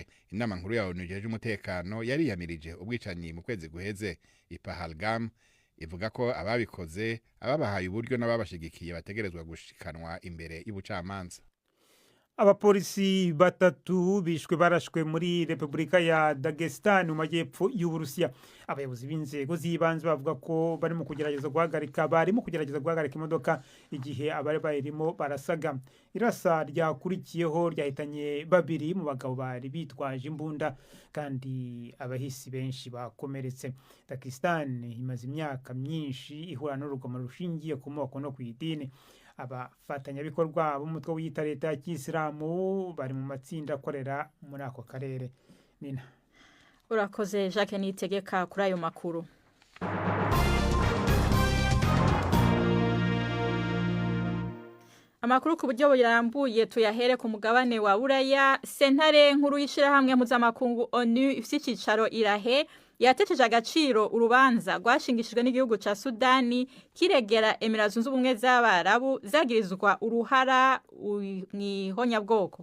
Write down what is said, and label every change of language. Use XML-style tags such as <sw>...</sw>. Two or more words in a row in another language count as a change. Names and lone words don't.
<rn>Inama nkuru ya ONU ijeje umutekano yari yamirije ubwicanyi mu kwezi guheze i Pahalgam, ivuga ko ababikoze ababahaye uburyo n'ababashigikiye bategerezwa gushikanwa imbere y'ubucamanza.</rn> <rw>Abapolisi batatu bishwe barashwe muri Republika ya Dagestan mu majyepfo y'Uburusiya. Abayobozi b'inzego z'ibanze bavuga ko barimo kugerageza guhagarika imodoka igihe abari bayirimo barasaga. Irasa ryakurikiyeho ryahitanye babiri mu bagabo bari bitwaje imbunda kandi abahisi benshi bakomeretse. Dagestan imaze imyaka myinshi ihura n'urugomo rushingiye ku moko no ku idini. Abafatanyabikorwa b'umutwe w'iyita leta ya Kisilamu bari mu matsinda akorera muri ako karere. Nina urakoze Jacques Nitegeka kuri ayo makuru.</rw> <rn>Amakuru ku buryo burambuye tuyahere ku mugabane wa Buraya. Sentare nkuru y'ishirahamwe mpuzamakungu ONU ifite icicaro Irahe yateteje agaciro urubanza rwashingishijwe n'igihugu ca Sudani kiregera Emirates Zunze Ubumwe z'Abarabu zagirizwa uruhara mw'ihonyabwoko.</rn>